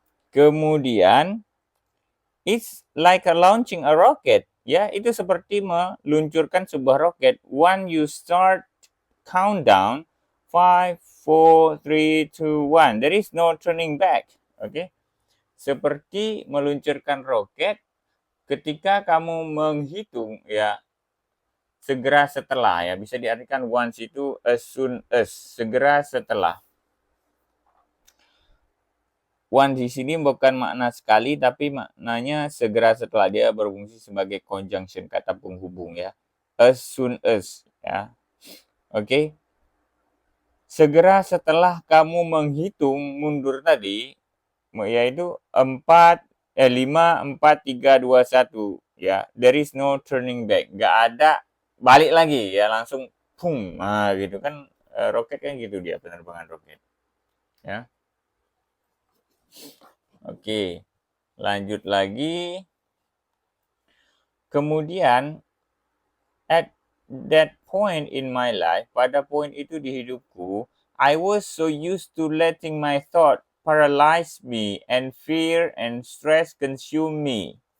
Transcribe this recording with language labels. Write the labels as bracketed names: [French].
[Indonesian] Kemudian [English] it's like a launching a rocket. [Indonesian] Ya, itu seperti meluncurkan sebuah roket. [English] When you start countdown, 5, 4, 3, 2, 1. There is no turning back. Oke. [Indonesian] Seperti meluncurkan roket ketika kamu menghitung ya, segera setelah ya, bisa diartikan once itu [English] as soon as, [Indonesian] segera setelah. One di sini bukan makna sekali, tapi maknanya segera setelah. Dia berfungsi sebagai conjunction, kata penghubung ya. [English] As soon as [Indonesian] ya. Oke. Segera setelah kamu menghitung mundur tadi, yaitu 5, 4, 3, 2, 1 ya. [English] There is no turning back. [Indonesian] Nggak ada balik lagi ya, langsung pung. Nah, gitu kan, roket kan gitu dia, penerbangan roket. Ya. Oke, lanjut lagi. Kemudian, [English] at that point in my life, [Indonesian] pada poin itu di hidupku, [English] I was so used to letting my thought paralyze me and fear and stress consume me.